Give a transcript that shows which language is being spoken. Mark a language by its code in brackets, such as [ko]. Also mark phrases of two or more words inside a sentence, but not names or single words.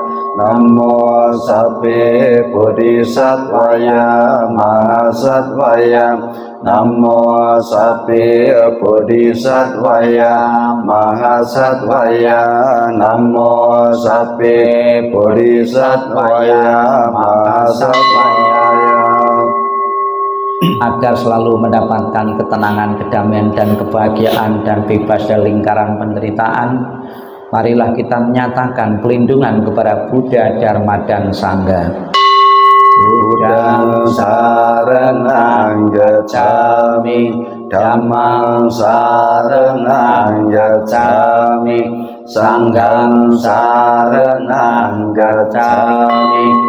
[pi] Namo sabbe bodhisattvaya mahasattvaya. Namo sabbe bodhisattvaya mahasattvaya. Namo sabbe bodhisattvaya mahasattvaya. [id] Agar selalu mendapatkan ketenangan, kedamaian dan kebahagiaan dan bebas dari lingkaran penderitaan, marilah kita menyatakan pelindungan kepada Buddha, Dharma, dan Sangha. [pi] Buddhang saranang gacchami, Dhammang saranang gacchami, Sanghang saranang gacchami.